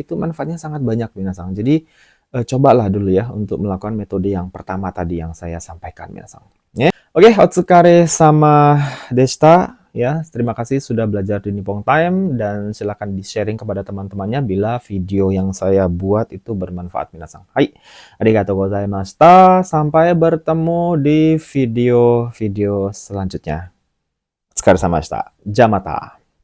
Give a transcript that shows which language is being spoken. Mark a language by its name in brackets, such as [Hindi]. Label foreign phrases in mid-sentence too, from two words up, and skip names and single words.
[Indonesian] Itu manfaatnya sangat banyak minasang. Jadi cobalah dulu ya untuk melakukan metode yang pertama tadi yang saya sampaikan minasang. Ya. Oke, [Japanese] お疲れ様でした. [Indonesian] Ya, terima kasih sudah belajar di Nippon Time, dan silakan di-sharing kepada teman-temannya bila video yang saya buat itu bermanfaat minasang. [Japanese] Hai, ありがとうございました. [Indonesian] Sampai bertemu di video-video selanjutnya. [Japanese] お疲れ様でした. Jamata.